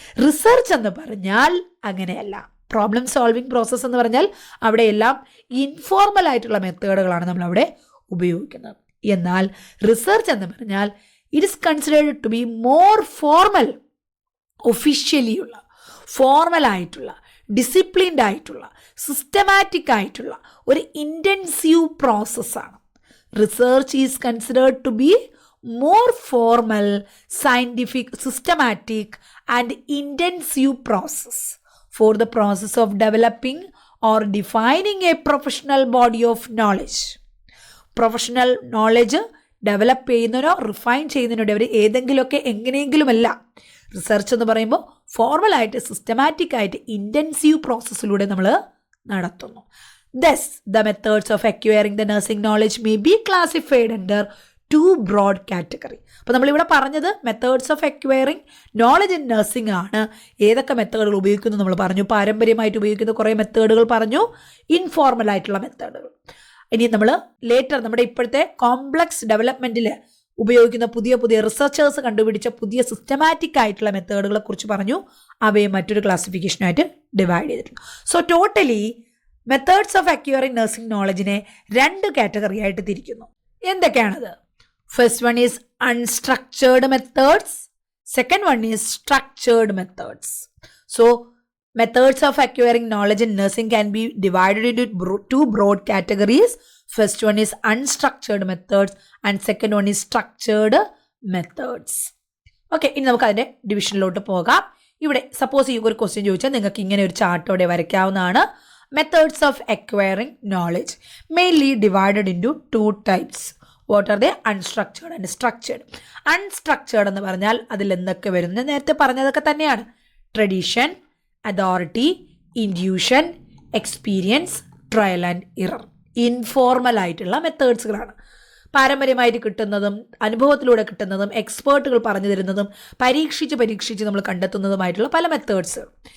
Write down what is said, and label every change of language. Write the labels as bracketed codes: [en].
[ml] Research എന്ന് പറഞ്ഞാൽ അങ്ങനെയല്ല. പ്രോബ്ലം സോൾവിങ് പ്രോസസ്സ് എന്ന് പറഞ്ഞാൽ അവിടെയെല്ലാം ഇൻഫോർമൽ ആയിട്ടുള്ള മെത്തേഡുകളാണ് നമ്മളവിടെ ഉപയോഗിക്കുന്നത്. എന്നാൽ റിസർച്ച് എന്ന് പറഞ്ഞാൽ [en] it is considered to be more formal, [ml] ഒഫീഷ്യലിയുള്ള, ഫോർമലായിട്ടുള്ള, disciplined ആയിട്ടുള്ള, സിസ്റ്റമാറ്റിക് ആയിട്ടുള്ള ഒരു ഇൻറ്റൻസീവ് പ്രോസസ്സാണ്. [en] Research is considered to be more formal, scientific, systematic and intensive process for the process of developing or defining a professional body of knowledge. [ml] Professional knowledge develop ചെയ്യുന്നതിനോ refine ചെയ്യുന്നതിനോ അവർ ഏതെങ്കിലുമൊക്കെ എങ്ങനെയെങ്കിലുമല്ല. Research എന്ന് പറയുമ്പോൾ ഫോർമലായിട്ട് systematic ആയിട്ട് intensive പ്രോസസ്സിലൂടെ നമ്മൾ നടത്തുന്നു. [en] Thus, the methods of acquiring the nursing knowledge may be classified under two broad category. [ml] അപ്പോൾ നമ്മളിവിടെ പറഞ്ഞത് methods of acquiring knowledge in nursing ആണ്. ഏതൊക്കെ മെത്തേഡുകൾ ഉപയോഗിക്കുന്നു നമ്മൾ പറഞ്ഞു. പാരമ്പര്യമായിട്ട് ഉപയോഗിക്കുന്ന കുറേ മെത്തേഡുകൾ പറഞ്ഞു, ഇൻഫോർമൽ ആയിട്ടുള്ള മെത്തേഡുകൾ. ഇനി നമ്മൾ ലേറ്റർ നമ്മുടെ ഇപ്പോഴത്തെ കോംപ്ലക്സ് ഡെവലപ്മെൻറ്റിൽ ഉപയോഗിക്കുന്ന പുതിയ റിസർച്ചേഴ്സ് കണ്ടുപിടിച്ച പുതിയ സിസ്റ്റമാറ്റിക് ആയിട്ടുള്ള മെത്തേഡുകളെ കുറിച്ച് പറഞ്ഞു. അവയെ മറ്റൊരു ക്ലാസിഫിക്കേഷനായിട്ട് ഡിവൈഡ് ചെയ്തിട്ടുണ്ട്. So totally methods of acquiring nursing നോളജിനെ 2 category ആയിട്ട് തിരിക്കുന്നു. എന്തൊക്കെയാണത്? [en] First one is unstructured methods. Second one is structured methods. So, methods of acquiring knowledge in nursing can be divided into 2 broad categories. First one is unstructured methods and second one is structured methods. [ml] Okay, ഇനി നമുക്ക് അതിൻ്റെ ഡിവിഷനിലോട്ട് പോകാം. ഇവിടെ suppose ഈ ഒരു question ചോദിച്ചാൽ നിങ്ങൾക്ക് ഇങ്ങനെ ഒരു ചാർട്ടോടെ വരയ്ക്കാവുന്നതാണ്. [en] Methods of acquiring knowledge mainly divided into 2 types. What are they? Unstructured and structured. [ml] Unstructured എന്ന് പറഞ്ഞാൽ അതിൽ എന്തൊക്കെ വരുന്നു? നേരത്തെ പറഞ്ഞതൊക്കെ തന്നെയാണ്. [en] Tradition, authority, induction, experience, trial and error. [ml] Informal ആയിട്ടുള്ള മെത്തേഡ്സുകളാണ്. പാരമ്പര്യമായിട്ട് കിട്ടുന്നതും അനുഭവത്തിലൂടെ കിട്ടുന്നതും എക്സ്പേർട്ടുകൾ പറഞ്ഞു തരുന്നതും പരീക്ഷിച്ച് നമ്മൾ കണ്ടെത്തുന്നതുമായിട്ടുള്ള പല മെത്തേഡ്സുകൾ.